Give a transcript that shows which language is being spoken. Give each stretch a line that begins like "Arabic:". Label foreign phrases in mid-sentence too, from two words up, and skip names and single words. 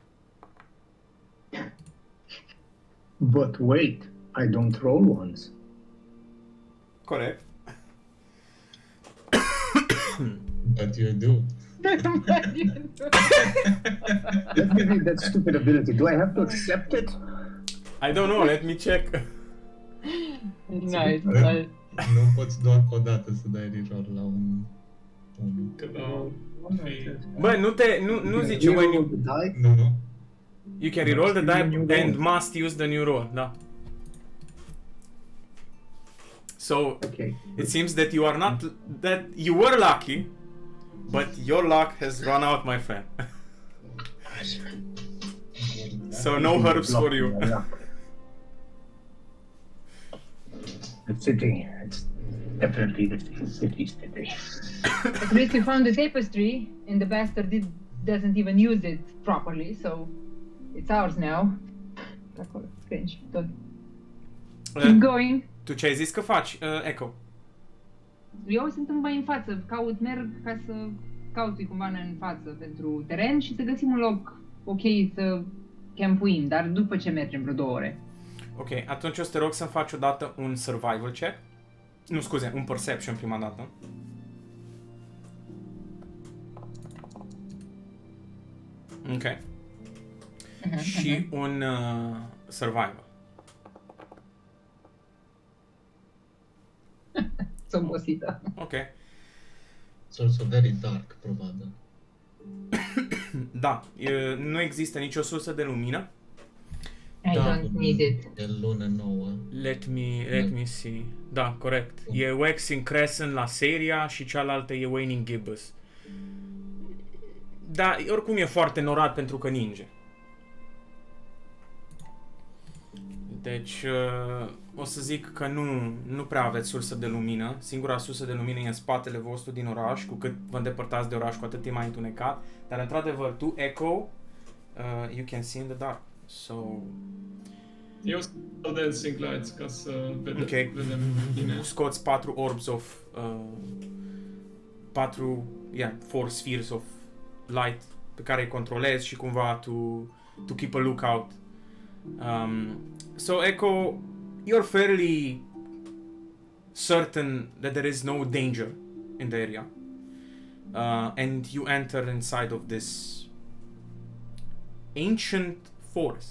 English: But wait, I don't roll ones.
Romanian: Corect.
English: But you do. Let me read that stupid ability. Do I have to accept it? I don't know, let me check. Nice.
Romanian: Nu poți doar o dată să dai reroll la un... Bă, nu zice when
English: Reroll you... the die?
Romanian: Nu.
English: You can reroll the Must use the die new and roll. must use the new roll, da. So, Okay. it seems that you are not... that you were lucky, but your luck has run out, my friend. So no herbs for you. The city. It's definitely the city's city. At least we found the tapestry, and the bastard doesn't even use it properly, so it's ours now.
Romanian: Acolo, cringe, tot.
English: Keep going.
Romanian: Tu ce ai zis că faci, Echo? Eu sunt mai în față, merg ca să cautui cumva în față pentru teren și să găsim un loc ok să campuim, dar după ce mergem vreo 2 ore. Ok, atunci o să te rog să-mi faci odată un survival check. Nu, scuze, un perception prima dată. Ok. Și un survival. Sunt obosită. Ok.
English: It's also very dark,
Romanian: probabil. Da, nu există nicio sursă de lumină.
English: I
Romanian: Da.
English: don't need it.
Romanian: E lună nouă.
English: Let me see.
Romanian: Da, corect. E
English: Waxing Crescent
Romanian: la Seria și cealaltă e
English: Waning Gibbous.
Romanian: Da, oricum e foarte norat pentru că ninge. Deci, o să zic că nu prea aveți sursă de lumină. Singura sursă de lumină e în spatele vostru din oraș. Cu cât vă îndepărtați de oraș, cu atât e mai întunecat. Dar, într-adevăr, tu,
English: Echo, you can see in the dark. So...
Romanian: Eu sunt
English: dancing lights
Romanian: ca să vedem Ok. bine. Scoți
English: 4 orbs of...
Romanian: 4 spheres of light pe care îi controlezi și cumva
English: to keep a lookout. So, Echo, you're fairly certain that there is no danger in the area. And you enter inside of this ancient forest.